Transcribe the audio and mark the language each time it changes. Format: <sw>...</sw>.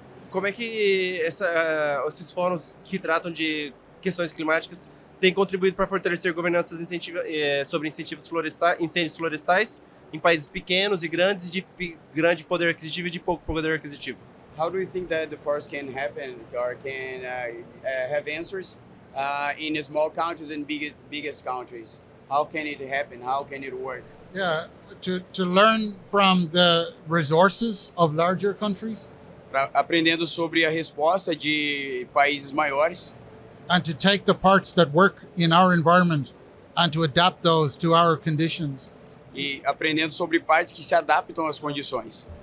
<pt>como é que esses fóruns que tratam de questões climáticas têm contribuído para fortalecer governanças sobre incêndios florestais em países pequenos e grandes, de grande poder aquisitivo e de pouco poder aquisitivo?</pt> <en>How do you think that the forest can happen or can have answers in small countries and biggest countries? How can it happen? How can it work? Yeah, to learn from the resources of larger countries.</en> <pt>Aprendendo sobre a resposta de países maiores.</pt> <en>And to take the parts that work in our environment and to adapt those to our conditions.</en> <pt>E aprendendo sobre partes que se adaptam às condições.</pt>